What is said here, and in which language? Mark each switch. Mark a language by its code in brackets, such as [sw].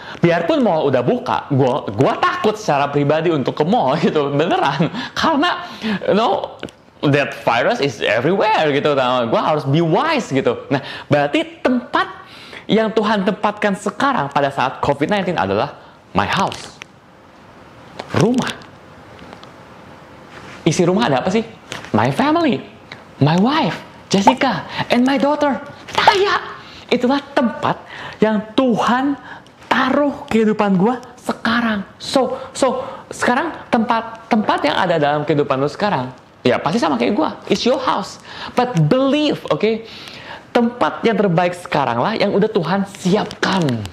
[id] Biarpun mall udah buka, gua takut secara pribadi untuk ke mall gitu. Beneran. [en] Karena, that virus is everywhere gitu. [id] Gue harus [en] be wise [id] gitu. Nah, berarti tempat yang Tuhan tempatkan sekarang pada saat COVID-19 adalah [en] my house. [id] Rumah. Isi rumah ada apa sih? [en] My family, my wife, Jessica, and my daughter, Taya. [id] Itulah tempat yang Tuhan taruh kehidupan gue sekarang. So sekarang tempat yang ada dalam kehidupan lo sekarang, ya pasti sama kayak gue. [en] It's your house. But believe, [id] tempat yang terbaik sekarang lah yang udah Tuhan siapkan.